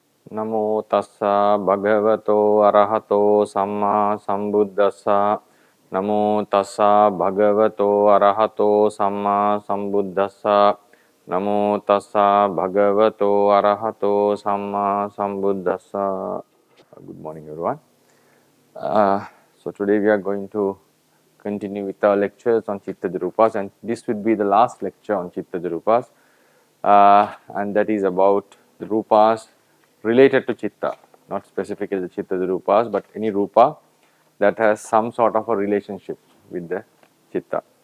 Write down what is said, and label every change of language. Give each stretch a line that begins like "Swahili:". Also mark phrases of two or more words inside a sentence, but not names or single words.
Pali: Namo tassa bhagavato arahato samma sambuddhassa. Namo tassa bhagavato arahato samma sambuddhassa. Namo tassa bhagavato arahato samma sambuddhassa.
English: Good morning, everyone. So today we are going to continue with our lectures on Chitta-Dhrupas, and this would be the last lecture on Chitta-Dhrupas, and that is about the Rupas related to Chitta, not specifically the Chitta-Dhrupas, but any Rupa that has some sort of a relationship with the Chitta.